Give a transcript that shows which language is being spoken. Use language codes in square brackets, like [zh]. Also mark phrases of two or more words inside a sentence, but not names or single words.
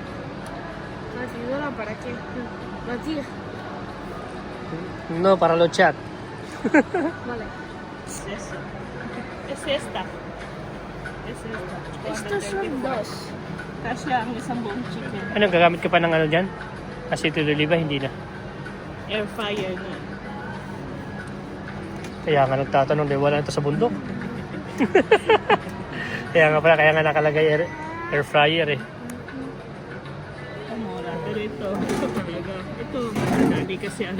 [es] Batidora para qué? Batir. No, para los chat. Vale. Es esta. Es esta. Estos son dos. [tl] Kasi ang isang buong chicken. Ano, gagamit ka pa ng ano dyan? [es] Aceite de oliva, [tl] hindi na. [en] Air fryer [tl] na. Kaya nga nagtatanong, di wala ito sa bundok. Kaya nga nakalagay [en] air fryer [tl] eh. Mura. Pero ito talaga. Ito, dali kasi ano.